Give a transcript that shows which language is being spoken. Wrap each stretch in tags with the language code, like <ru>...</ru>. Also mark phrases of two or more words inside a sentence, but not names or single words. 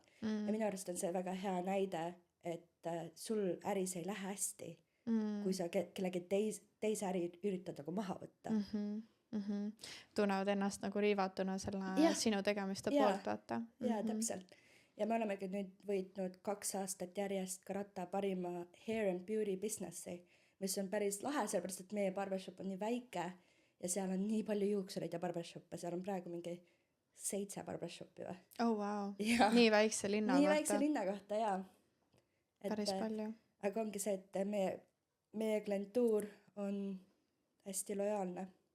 <et>Ja minu arust on see väga hea näide, et sul äris ei lähe hästi, kui sa kellegi teise äri üritad nagu maha võtta. Tunnevad ennast nagu riivatuna selle sinu tegemiste poolt, vaata. Jaa, täpselt. Ja me olemegi nüüd võitnud 2 aastat järjest Karata parima</et> <en>hair and beauty</en> <et>businessi, mis on päris lahe, sellepärast, et meie barbershop on nii väike ja seal on nii palju juuksureid ja barbershoppe, seal on praegu mingi 7 barbershopi või?</et> <en>Oh, wow.</en> <et>Ja. Nii väikse linna nii kohta. Nii väikse linna kohta, jaa. Päris palju. Aga ongi see, et meie klientuur on hästi lojaalne.</et>